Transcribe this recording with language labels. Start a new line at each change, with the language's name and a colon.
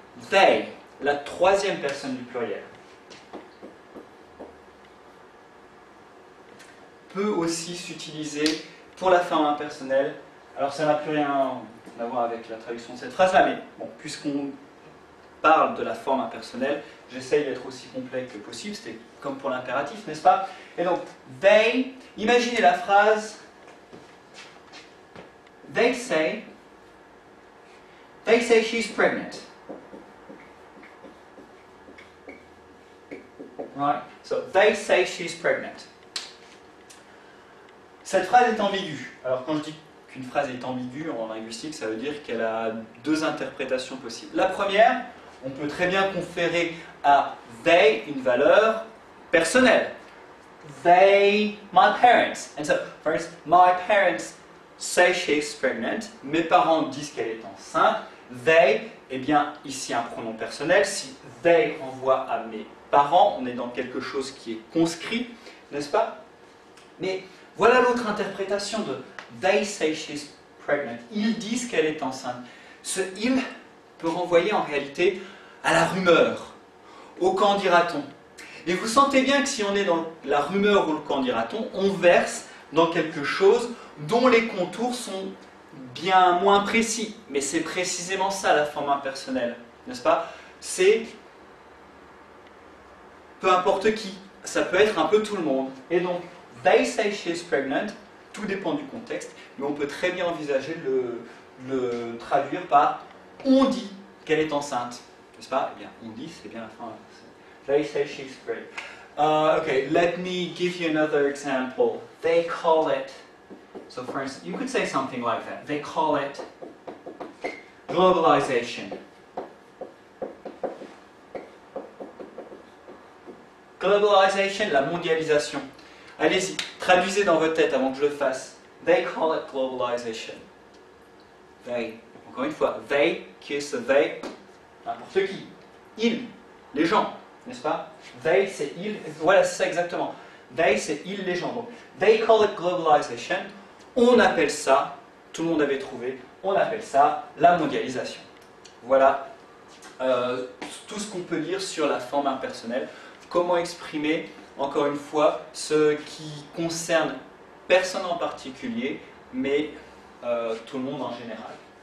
French: They, la troisième personne du pluriel, peut aussi s'utiliser pour la forme impersonnelle. Alors ça n'a plus rien à voir avec la traduction de cette phrase-là, mais bon, puisqu'on parle de la forme impersonnelle, J'essaye d'être aussi complet que possible, c'était comme pour l'impératif, n'est-ce pas? Et donc, they, imaginez la phrase,
English: they say she's pregnant. Right? So, they say she's pregnant.
French: Cette phrase est ambiguë. Alors, quand je dis qu'une phrase est ambiguë en linguistique, ça veut dire qu'elle a deux interprétations possibles. La première, on peut très bien conférer à they une valeur personnelle.
English: They, my parents. And so, for instance, my parents say she's pregnant. Mes parents disent qu'elle est enceinte.
French: They, eh bien, ici un pronom personnel. Si they renvoie à mes parents, on est dans quelque chose qui est conscrit, n'est-ce pas? Mais voilà l'autre interprétation de
English: they say she's pregnant.
French: Ils disent qu'elle est enceinte. Ce il peut renvoyer en réalité à la rumeur, au qu'en dira-t-on. Et vous sentez bien que si on est dans la rumeur ou le qu'en dira-t-on, on verse dans quelque chose dont les contours sont bien moins précis. Mais c'est précisément ça la forme impersonnelle, n'est-ce pas? C'est peu importe qui, ça peut être un peu tout le monde. Et donc,
English: they say she's pregnant,
French: tout dépend du contexte, mais on peut très bien envisager de le traduire par on dit qu'elle est enceinte. N'est-ce pas? Eh bien, on dit, c'est bien la fin.
English: They say she's pregnant. Okay, let me give you another example. They call it, so for instance, you could say something like that. They call it globalization.
French: Globalization, la mondialisation. Allez-y, traduisez dans votre tête avant que je le fasse.
English: They call it globalization. They.
French: Encore une fois, they, qui est ce they? N'importe qui. Ils, les gens, n'est-ce pas? They, c'est ils. Voilà, c'est ça exactement. They, c'est ils, les gens. Donc,
English: they call it globalization.
French: On appelle ça, tout le monde avait trouvé, on appelle ça la mondialisation. Voilà tout ce qu'on peut dire sur la forme impersonnelle. Comment exprimer, encore une fois, ce qui concerne personne en particulier, mais tout le monde en général.